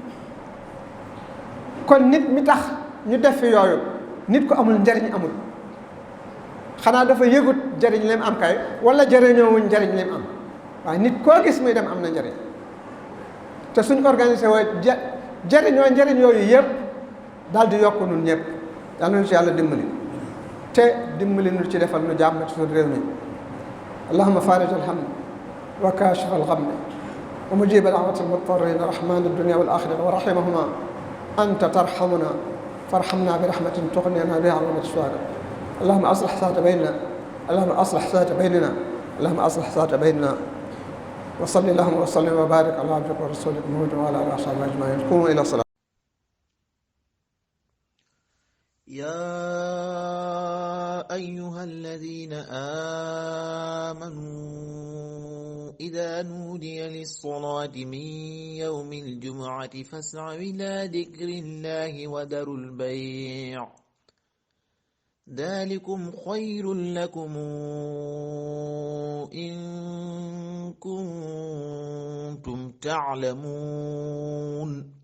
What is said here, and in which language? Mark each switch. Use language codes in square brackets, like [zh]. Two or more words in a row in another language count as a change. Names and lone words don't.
[wo] kon nit mi tax ñu def fi yooyu nit ko amul njariñ amul, xanaa dafa yëgut njariñ lim am kay wala jëriñoowuñ njariñ lim am. waaye nit koo gis muy dem am na njariñ. te suñ organisé woo jëriñoo njariñ yooyu yëpp daal di yokk nun ñëpp. yàlla nañu si yàlla dimbali te dimbali nu ci defal nu jàmm ci suñu réew mi. [ar] اللهم فارج الحمد وكاشف الغم ومجيب دعوة المضطرين رحمن الدنيا والآخرة ورحيمهما أنت ترحمنا فارحمنا برحمة تغنينا بها عن السؤال. اللهم أصلح ذات بيننا اللهم أصلح ذات بيننا اللهم أصلح ذات بيننا وصل اللهم وسلم وبارك على عبدك ورسولك محمد وعلى آله وصحبه أجمعين. قوموا إلى الصلاة. يا أيها الذين آمنوا إذا نودي للصلاة من يوم الجمعة فاسعوا إلى ذكر الله وذروا البيع ذلكم خير لكم إن كنتم تعلمون.